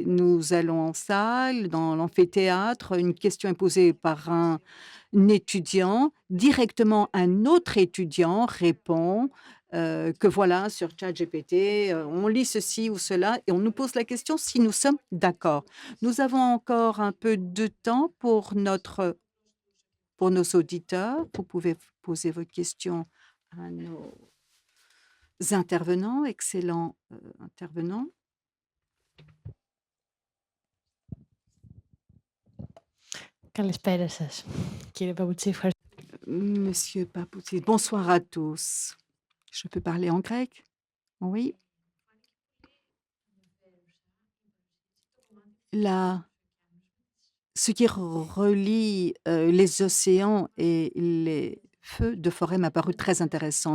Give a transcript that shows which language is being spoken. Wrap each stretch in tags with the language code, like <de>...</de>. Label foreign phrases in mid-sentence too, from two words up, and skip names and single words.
<fr>Nous allons en salle, dans l'amphithéâtre, une question est posée par un étudiant, directement un autre étudiant répond que voilà, sur ChatGPT, on lit ceci ou cela et on nous pose la question si nous sommes d'accord. Nous avons encore un peu de temps pour nos auditeurs. Vous pouvez poser vos questions à nos intervenants, excellents intervenants.</fr> <el>Καλησπέρα σας, κύριε Παπουτσή.</el> <fr>Monsieur Papoutis, bonsoir à tous. Je peux parler en grec? Oui. Là, ce qui relie les océans et les feux de forêt m'a paru très intéressant.</fr>